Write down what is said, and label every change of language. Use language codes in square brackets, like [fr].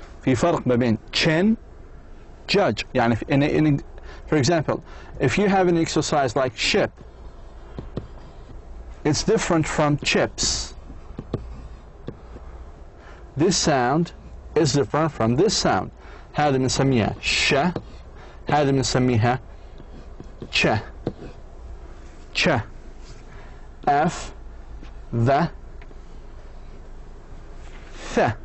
[ar] في فرق ما بين chin, judge. يعني [en] for example, if you have an exercise like ship, it's different from chips. This sound is different from this sound. [ar] هذه بنسميها ش, هذه بنسميها ch, f, the, th.